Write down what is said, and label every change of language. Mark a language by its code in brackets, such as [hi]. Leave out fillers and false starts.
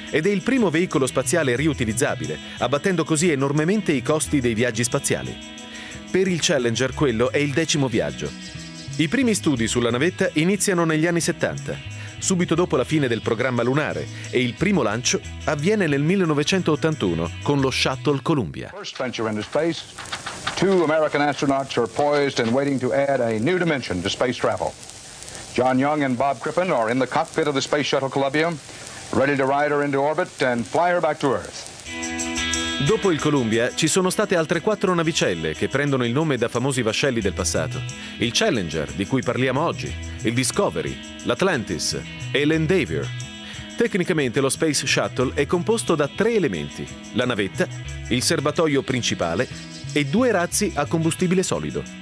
[it] Ed è il primo veicolo spaziale riutilizzabile, abbattendo così enormemente i costi dei viaggi spaziali. Per il Challenger quello è il decimo viaggio. I primi studi sulla navetta iniziano negli anni 70, subito dopo la fine del programma lunare, e il primo lancio avviene nel 1981 con lo Shuttle Columbia. [en] First venture into space, two American astronauts are poised and waiting to add a new dimension to space travel. John Young and Bob Crippen are in the cockpit of the Space Shuttle Columbia, ready to ride her into orbit and fly her back to Earth. [it] Dopo il Columbia ci sono state altre quattro navicelle che prendono il nome da famosi vascelli del passato. Il Challenger, di cui parliamo oggi, il Discovery, l'Atlantis e l'Endeavour. Tecnicamente lo Space Shuttle è composto da tre elementi: la navetta, il serbatoio principale e due razzi a combustibile solido.